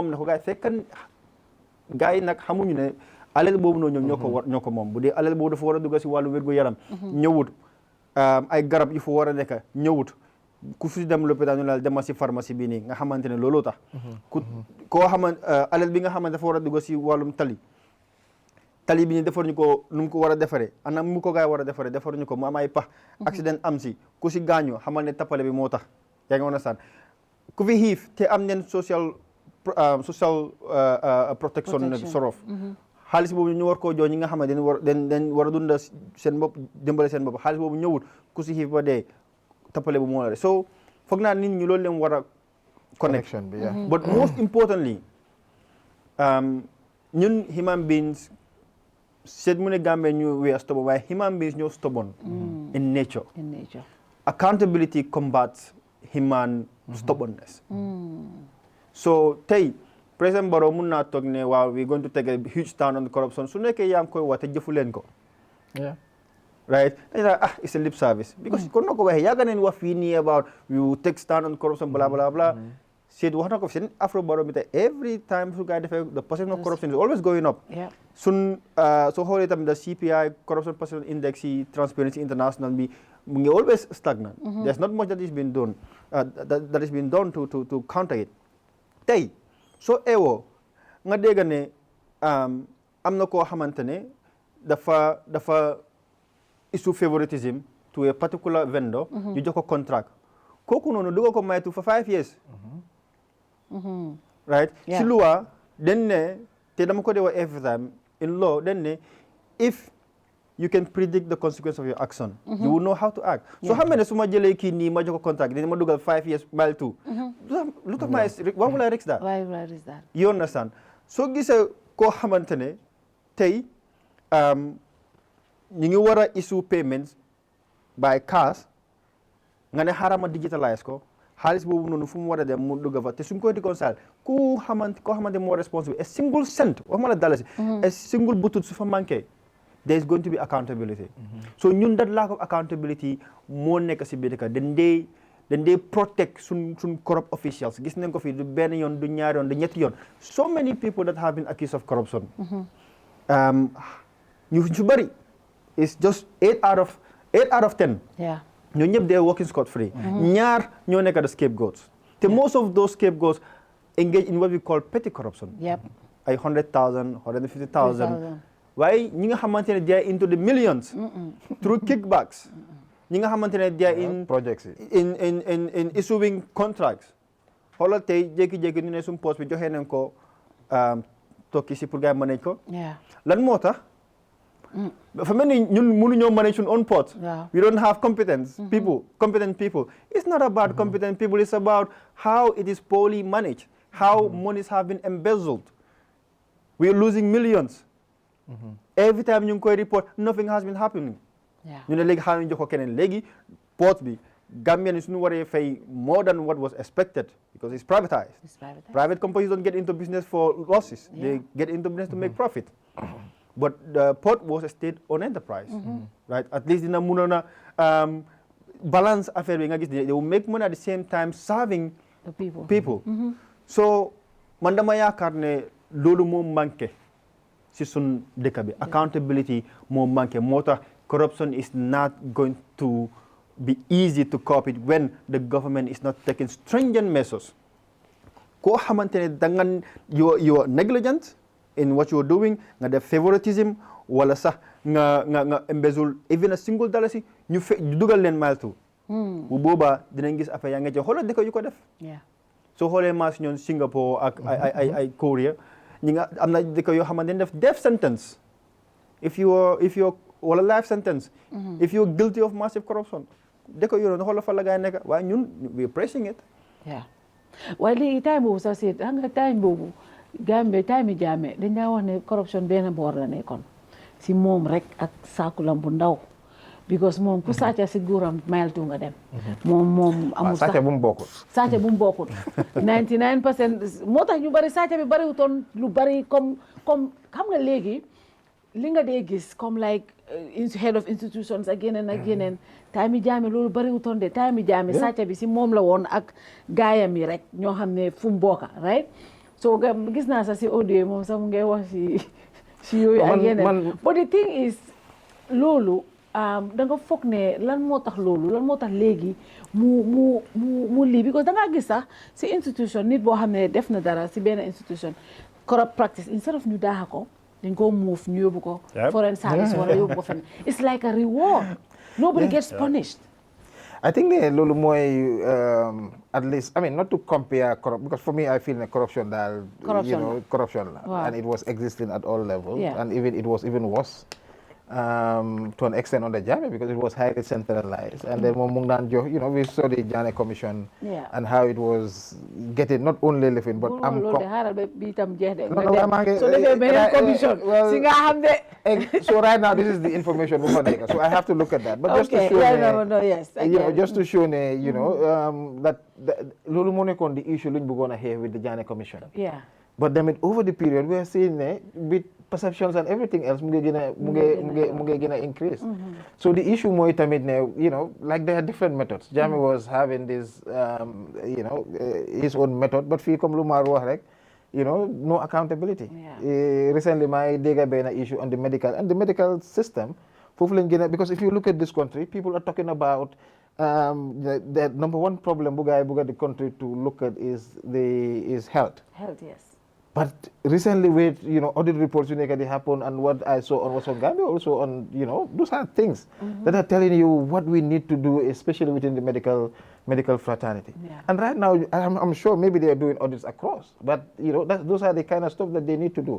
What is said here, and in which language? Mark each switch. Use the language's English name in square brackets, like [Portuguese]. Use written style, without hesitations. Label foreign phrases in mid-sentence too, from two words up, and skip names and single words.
[Wolof] na ko gaa fekkan gaa yi nag xamuñu ne alal boobu noonu ñoom ñoo ko moom bu dee alal boobu dafa war a dugg si wàllu wérgu yaram ñëwut ay garab yu fa war a nekk ñëwut ku fi dem lopitaan ñu la demal si pharmacie bii nii nga xamante ne looloo tax koo xamante alal bi nga xamante dafa war a dugg si wàllum tali bi ñu defar ñu ko nu mu ko war a defaree anam mu ko gaay war a defaree defar ñu ko mu am ay pax accident am si ku si gaañu xamal ne tappale bi moo tax yaa ngi woon a saan ku fi xiif te am neen social protection sorof xaalis boobu ñu war koo jox ñi nga xamante dañ war a dunda seen bopp dimbale seen bopp xaalis boobu ñëwut ku si xiif ba dee tappale bu moo la so foog naa nit ñi loolu leen war a [English] connection bi yeah. But most importantly ñun human beings [Wolof] seet mu ne Gambia ñu [English] we are stubborn waaye human beings ñoo stubborn in nature. Accountability combats human stubbornness. [Wolof] So tey President Barrow mun naa toog ne waaw [English] we going to take a huge stand on corruption [Wolof] su nekkee yaa ngi koy wax te jëfu leen ko. [English] Right? It's a lip service. Because [Wolof] kon na ko waxee yàgg nañ wax fii nii [English] about you take stand on corruption blah blah blah. [Wolof] Seet wax na ko fi seen [English] Afrobarometer every time [Wolof] su gaa defee [English] the perception of corruption is always going up. [Wolof] Sun soo xoolee tamit [English] the CPI corruption perception index [Wolof] yi Transparency International bi mu ngi [English] always stagnant. There's not much that is being done that is being done to counter it. [Wolof] Tey soo eewoo nga dégg ne am na koo xamante ne dafa [English] issue favoritism to a particular vendor. [Wolof] ñu jox ko contract kooku noonu duga ko maytu [English] for 5 years. Right? [Wolof] Si loi dañ ne te dama ko dee wax [English] every time in law [Wolof] dañ ne [English] if you can predict the consequence of your action you will know how to act. [Wolof] So xam ne su ma jëlee kii nii ma jox ko contract dina ma dugal 5 years mile 2 [English] look at my why will I risk that? Why will I risk that? You understand? [Wolof] Soo gisee koo xamante ne tey ñu ngi war a [English] issue payments by cash [Wolof] nga ne xaaral ma digitalise ko xaalis boobu noonu fu mu war a dem mu dugg fa te suñ koy reconcile koo xamante moo [English] responsible a single cent [Wolof] waxuma la dalasi [English] a single butut [Wolof] su fa manqué [English] there is going to be accountability. [Wolof] So ñun [English] that lack of accountability [Wolof] moo nekk si biir dëkk dañ dee protect suñ [English] corrupt officials [Wolof] gis nañ ko fii du benn yoon du ñaari yoon du ñetti yoon [English] so many people that have been accused of corruption [Wolof] ñu su bëri [English] it's just 8 out of 10 [Wolof] ñoo ñëpp dee [English] working scot free [Wolof] ñaar ñoo nekk [English] the scapegoats te most of those scapegoats engage in what we call petty corruption [Wolof] ay 100,000 150,000 waaye ñi nga xamante ne [English] they are into the millions through kickbacks [Wolof] ñi nga xamante ne [English] they are in projects in issuing contracts [Wolof] xoolal tey jékki-jékki ñu ne suñu poste bi joxee nañ ko tokki si [French] pour gars [Wolof] yi manage ko lan moo tax dafa mel ni ñun mënuñoo [English] manage suñu own port we don't have competent people it's not about competent people it's about how it is poorly managed how monies have been embezzled we are losing millions every time [Wolof] ñu ngi koy [English] report nothing has been happening [Wolof] ñu ne léegi xaaral ñu jox ko keneen léegi port bi [English] Gambian is [Wolof] suñu waree fay [English] more than what was expected because it's privatized. Private companies don't get into business for losses. They get into business to make profit. But the port was a state-owned enterprise, right? At least in a munana balance affair, they will make money at the same time serving the people. So, [Wolof] mandama yaakaar ne loolu moo manqué si sun dëkk bi [English] accountability [Wolof] moo manqué moo tax [English] corruption is not going to be easy to cope it when the government is not taking stringent measures. [Wolof] Koo xamante ne dangan [English] you are negligent in what you are doing, [Wolof] nga def favoritism wala sax nga embezzle [English] even a single dollar [Wolof] si ñu dugal leen mile two. Bu boobaa dinañ gis affaire yaa nga ci xoolal dëkk yu ko def. Soo xoolee maas ñoon Singapore ak ay Korea ñi nga am na dëkk yoo xamante ne def [English] death sentence if you're [Wolof] wala [English] life sentence if you're guilty of massive corruption [Wolof] dëkk yooyu noonu xoolal fa la gaay nekk waaye ñun [English] we are pressing it. [Wolof] waaye léegi time boobu sax seet xam nga time boobu Gambie time Jammeh dañ daa wax ne corruption benn boor la nekkoon si moom rek ak saakulam bu ndaw because moom ku sàcca si guuram mile two nga dem moom amul sax sàcca bu mu bokkul 99% moo tax ñu bari sàcca bi bariwutoon lu bari comme xam nga léegi li nga dee gis comme [English] like head of institutions [Wolof] ak yeneen time Jammeh loolu bariwutoon de time Jammeh sàcca bi si moom la woon ak gaayam yi rek ñoo xam ne fu mu bokka [English] right so [Wolof] gis naa sax si audio moom sax mu ngay wax si yooyu ak yeneen [English] but the thing is [Wolof] loolu da nga foog ne lan moo tax léegi mu lii because da ngaa gis sax si institution nit boo xam ne def na dara si benn institution [English] corrupt practice instead of [Wolof] ñu daaxa ko dañ ko move ñu yóbbu ko [English] foreign service [Wolof] wala yóbbu ko fenn [English] it's like a reward nobody gets punished. I think ne loolu mooy at least I mean not to compare because for me I feel ne corruption daal corruption la and it was existing at all levels and even it was even worse to an extent on the Jamu because it was highly centralized. And then we saw the Jamu Commission and how it was getting not only living but so right now this is the information so I have to look at that. But just to show just to show that [Wolof] lolu mo nekon [English] the issue [Wolof] luñ bëggoon a [English] have with the Jamu Commission. Yeah. But then over the period we are seeing with perceptions and everything else [Wolof] mu ngi [English] gonna increase. So the issue [Wolof] mooy tamit [English] like there are different methods. Jamu was having this his own method, but [Wolof] fii comme lu Marr wax rek [English] no accountability. Recently [Wolof] my dégg benn [English] issue on the medical system [Wolof] foofu lañ gën a [English] because if you look at this country people are talking about the number one problem [Wolof] bu gaay bëgg [English] the country to look at is health. Health, yes. But recently with audit reports they happen and what I saw on what's on Gambia also on those are things that are telling you what we need to do, especially within the medical fraternity. And right now I'm sure maybe they are doing audits across, but those are the kind of stuff that they need to do.